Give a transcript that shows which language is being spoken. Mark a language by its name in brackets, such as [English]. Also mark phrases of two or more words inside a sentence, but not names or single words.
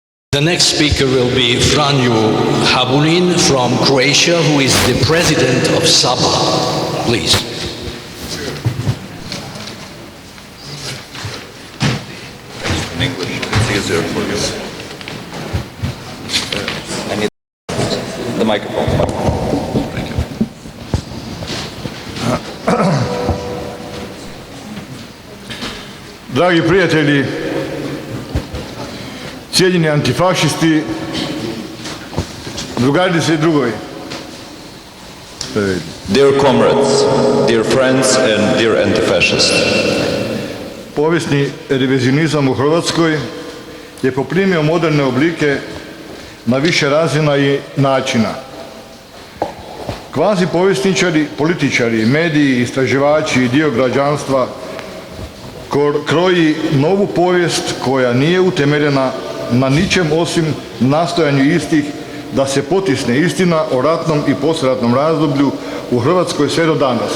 [English] The next speaker will be Franjo Habulin from Croatia, who is the president of SABA. Please. In English, it's easier for you. I need the microphone. Thank you. [Croatian] Dragi prijatelji, cijenjeni antifašisti, drugarice i drugovi. [English] Dear comrades, dear friends and dear antifascists. [Croatian] Povijesni revizionizam u Hrvatskoj je poprimio moderne oblike na više razina i načina. Kvazi povjesničari, političari, mediji, istraživači i dio građanstva kroji novu povijest koja nije utemeljena na ničem osim nastojanju istih da se potisne istina o ratnom i poslijeratnom razdoblju u Hrvatskoj sve do danas.